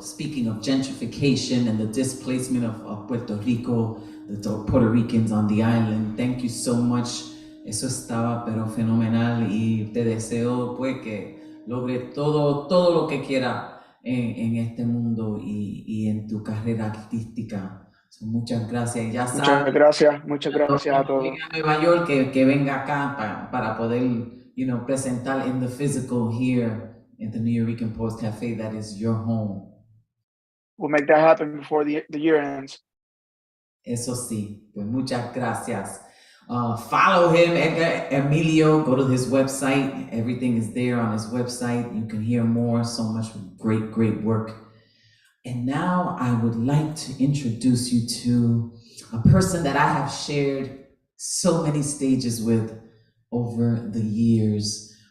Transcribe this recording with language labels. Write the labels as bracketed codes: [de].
[en] Speaking of gentrification and the displacement of Puerto Rico, the Puerto Ricans on the island, thank you so much. [es] Eso estaba pero fenomenal y te deseo pues que logre todo lo que quiera en este mundo y en tu carrera artística. Muchas gracias. Ya sabes, Muchas gracias a todos. venga a Nueva York, que venga acá para poder, presentar [en] in the physical here in the Nuyorican Poets Café. That is your home. We'll make that happen before the year ends. [es] Eso sí, pues muchas gracias. [en] Follow him, Edgar Emilio. Go to his website. Everything is there on his website. You can hear more. So much great work. And now I would like to introduce you to a person that I have shared so many stages with over the years.